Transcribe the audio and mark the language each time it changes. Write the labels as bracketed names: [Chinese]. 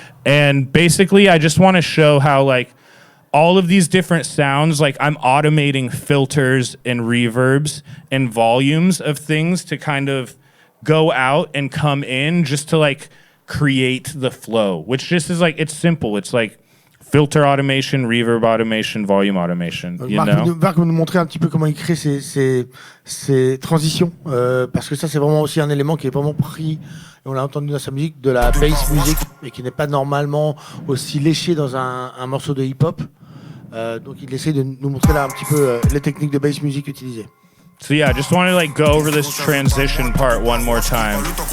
[English] And basically I just want to show how like all of these different sounds, like I'm automating filters and reverbs and volumes of things to kind of go out and come in just to like create the flow, which just is like, it's simple. It's like filter automation, reverb automation, volume automation. [French] Marc va nous montrer un petit peu comment il crée ces transitions, parce que ça c'est vraiment aussi un élément qui est vraiment pris, et on l'a entendu dans sa musique, de la bass music, et qui n'est pas normalement aussi léché dans un morceau de hip-hop. Donc il essaie de nous montrer là un petit peu les techniques de bass music utilisées. [English] So yeah, I just want to like go over this transition part one more time.